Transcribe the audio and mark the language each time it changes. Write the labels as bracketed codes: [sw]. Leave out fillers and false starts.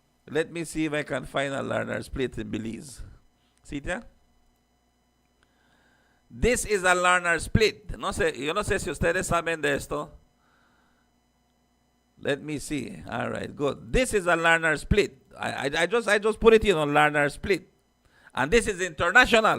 [en] Let me see if I can find a learner's plate in Belize. See there? This is a learner's plate. [es] Yo no sé si ustedes saben de esto. [en] Let me see. All right, good. This is a learner's plate. I just put it in on learner's plate. And this is international.